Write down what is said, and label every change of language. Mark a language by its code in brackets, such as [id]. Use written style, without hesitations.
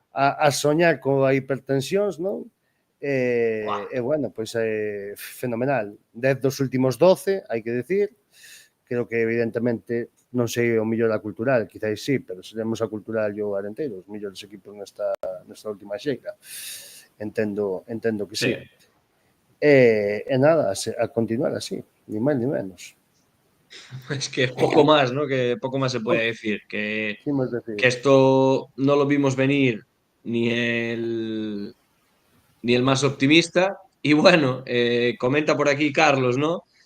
[gl] a soñar coa hipertensións, non? E bueno, pois é fenomenal. 10 dos últimos 12, hai que decir. Creo que evidentemente non sei o mellor a cultural, quizás sí, pero seremos a cultural e o Arenteiro, os mellores equipos nesta última xeira. Entendo que sí. E nada, a continuar así, ni máis ni menos. [es] es que poco más, ¿no? Que poco más se puede decir. Que decir? esto no lo vimos venir ni el más optimista. Y bueno, comenta por aquí Carlos, ¿no?